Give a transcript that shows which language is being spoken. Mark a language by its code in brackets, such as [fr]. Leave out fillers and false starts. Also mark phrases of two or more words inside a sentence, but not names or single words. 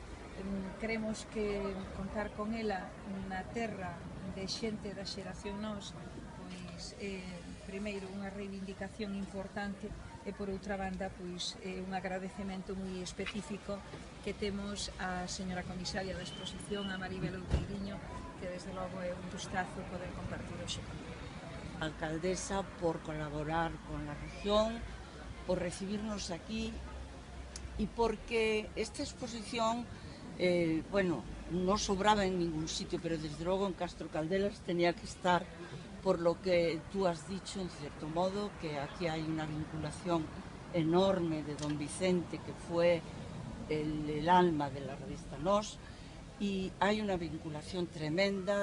[gl] Creemos que contar con ela na terra de xente da xeración nós, pois primeiro unha reivindicación importante e por outra banda pois un agradecemento moi específico que temos á señora comisaria da exposición, a Maribel Outeiriño, que desde logo é un gustazo poder compartir hoxe con ela. [es] Alcaldesa por colaborar con la región, por recibirnos aquí y porque esta exposición, bueno, no sobraba en ningún sitio, pero desde luego en Castro Caldelas tenía que estar, por lo que tú has dicho, en cierto modo, que aquí hay una vinculación enorme de don Vicente, que fue el alma de la revista Nos, y hay una vinculación tremenda.